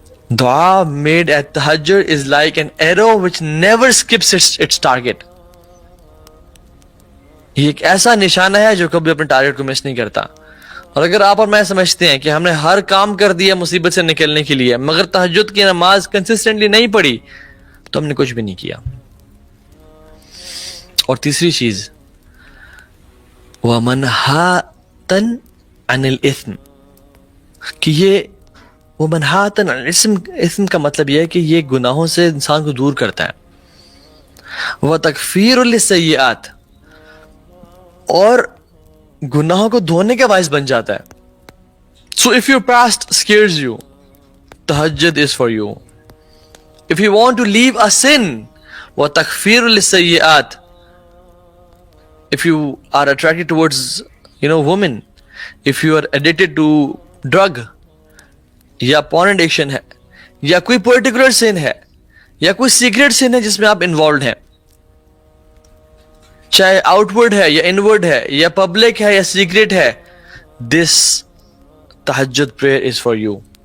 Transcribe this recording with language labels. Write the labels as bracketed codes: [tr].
[en] Dua made at tahajjud is like an arrow which never skips its target. [ur] یہ ایک ایسا نشانہ ہے جو کبھی اپنے ٹارگٹ کو مس نہیں کرتا. اور اگر آپ اور میں سمجھتے ہیں کہ ہم نے ہر کام کر دیا مصیبت سے نکلنے کے لیے مگر تہجد کی نماز کنسسٹنٹلی نہیں پڑھی تو ہم نے کچھ بھی نہیں کیا. اور تیسری چیز [ar] وَمَنْهَاتًا عَنِ الْإِثْمِ [ur] کہ یہ وَمَنْهَاتًا عَنِ الْإِثْمِ کا مطلب یہ ہے کہ یہ گناہوں سے انسان کو دور کرتا ہے. [ar] وَتَكْفِيرٌ لِلسَّيِّئَاتِ [ur] اور گناہوں کو دھونے کا باعث بن جاتا ہے. [en] So if your past scares you, tahajjud is for you. If you want to leave a sin, [ar] وَتَكْفِيرٌ لِلسَّيِّئَاتِ [en] if you are attracted towards women, if you are addicted to drug [ur] یا porn addiction ہے یا کوئی particular sin ہے یا کوئی secret sin ہے جس میں آپ involved ہیں, چاہے آؤٹ ورڈ ہے یا انورڈ ہے یا پبلک ہے یا سیکریٹ ہے, [en] This Tahajjud prayer is for you.